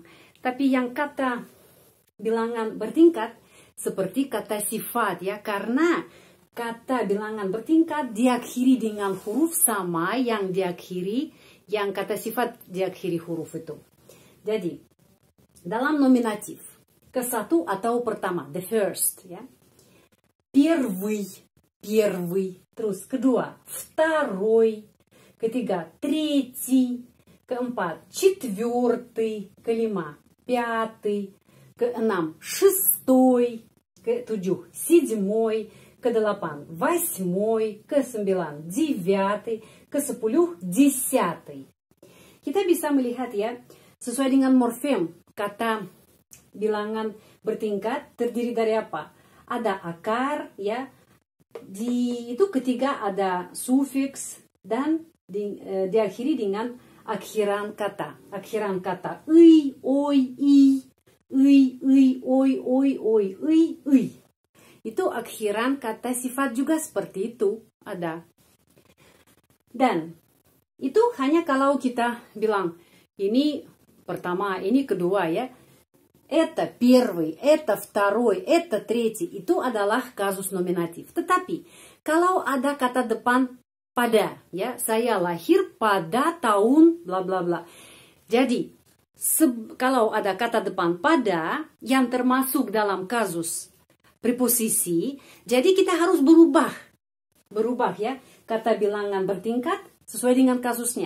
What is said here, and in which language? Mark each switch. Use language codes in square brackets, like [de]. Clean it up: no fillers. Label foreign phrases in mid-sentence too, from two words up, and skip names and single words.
[id] Tapi yang kata bilangan bertingkat seperti kata sifat ya, karena kata bilangan bertingkat diakhiri dengan huruf sama yang diakhiri, yang kata sifat diakhiri huruf itu. Jadi, dalam nominatif, ke satu atau pertama, [en] the first ya. [id] Первый, terus kedua, [ru] второй, ketiga, третий, keempat, четвертый, kelima, пятый, keenam, шестой, ketujuh, седьмой, kedelapan, восьмой, kesembilan, девятый, kesepuluh, десятый. [id] Kita bisa melihat ya, sesuai dengan morfem, kata bilangan bertingkat terdiri dari apa? Ada akar ya, itu ketiga ada sufiks dan diakhiri dengan akhiran kata. Akhiran kata oi, oi, i, oi. Itu akhiran kata sifat juga seperti itu ada. Dan itu hanya kalau kita bilang ini pertama, ini kedua ya. [ru] Это первый, это второй, это третий. [id] Itu adalah kasus nominatif. Tetapi kalau ada kata depan pada, ya, saya lahir pada tahun bla bla bla. Jadi kalau ada kata depan pada yang termasuk dalam kasus preposisi, jadi kita harus berubah ya, kata bilangan bertingkat sesuai dengan kasusnya.